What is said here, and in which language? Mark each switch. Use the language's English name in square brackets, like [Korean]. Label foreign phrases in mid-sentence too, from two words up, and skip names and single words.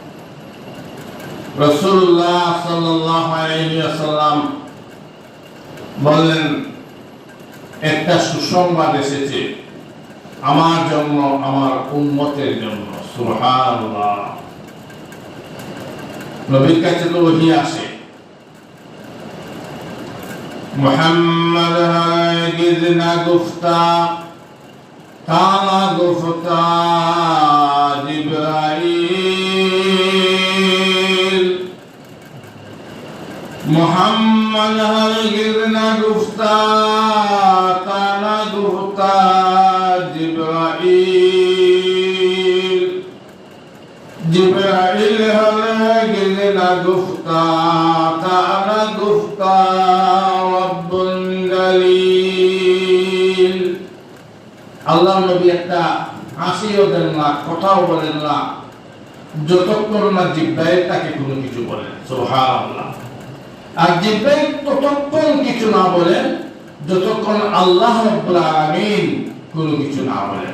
[Bangla] রাসূলুল্লাহ [Arabic] صلى الله عليه وسلم [Bangla] বলেন, একটা সুসংবাদ এসেছে আমার জন্য, আমার উম্মতের জন্য। সুবহানাল্লাহ। নবীর কাছে তো ওহী আসে, [Persian] محمد هرگز نگفتا تا گفتا جبرائیل، محمد هرگز نگفتا تا گفتا جبرائیل، جبرائیل هرگز نگفتا تا گفتا [Bangla] আল্লাহ নবী একটা হাসিও দেন না, কথাও বলেন না, যতক্ষণ না জিব্রাইল তাকে কোনো কিছু বলেন। সুবহানাল্লাহ। আর জিব্রাইল ততক্ষণ কিছু না বলেন যতক্ষণ আল্লাহ [Arabic] رب العالمين [Bangla] কোনো কিছু না বলেন।